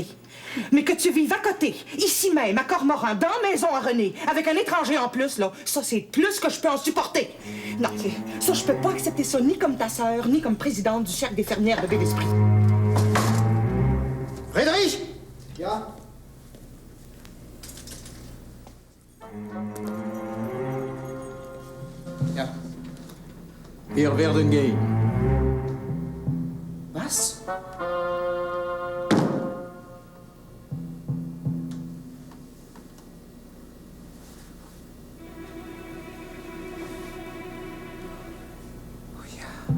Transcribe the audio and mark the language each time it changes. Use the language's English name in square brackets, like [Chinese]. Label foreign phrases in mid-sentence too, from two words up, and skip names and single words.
[French] Mais que tu vives à côté, ici même, à Cormoran, dans la maison à René, avec un étranger en plus, là, ça, c'est plus que je peux en supporter. Non, ça, je peux pas accepter ça, ni comme ta sœur, ni comme présidente du cercle des fermières de Bel-Esprit. Friedrich! [German] Ja? Ja. Wir werden gehen. Was? Oh ja.